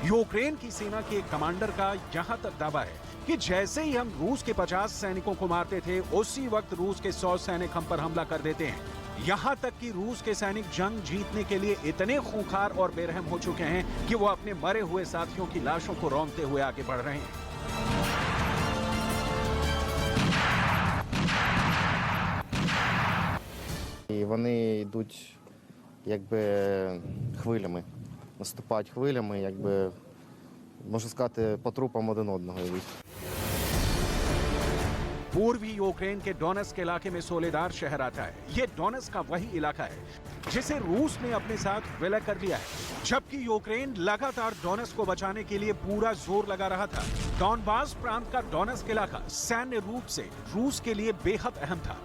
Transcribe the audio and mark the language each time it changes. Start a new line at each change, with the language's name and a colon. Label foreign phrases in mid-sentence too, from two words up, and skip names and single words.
Hindi: यूक्रेन की सेना के एक कमांडर का यहां तक दावा है कि जैसे ही हम रूस के 50 सैनिकों को मारते थे, उसी वक्त रूस के 100 सैनिक हम पर हमला कर देते हैं। यहां तक कि रूस के सैनिक जंग जीतने के लिए इतने खूंखार और बेरहम हो चुके हैं कि वो अपने मरे हुए साथियों की लाशों को रौंदते हुए आगे बढ़ रहे हैं।
Ukrainian: І вони йдуть якби хвилями, наступають хвилями, якби, можна сказати, по трупам один одного йдуть.
Hindi: पूर्वी यूक्रेन के डोनेस्क इलाके में सोलेदार शहर आता है। ये डोनेस्क का वही इलाका है जिसे रूस ने अपने साथ विलय कर लिया है, जबकि यूक्रेन लगातार डोनेस्क को बचाने के लिए पूरा जोर लगा रहा था। डॉनबास प्रांत का डोनेस्क इलाका सैन्य रूप से रूस के लिए बेहद अहम था।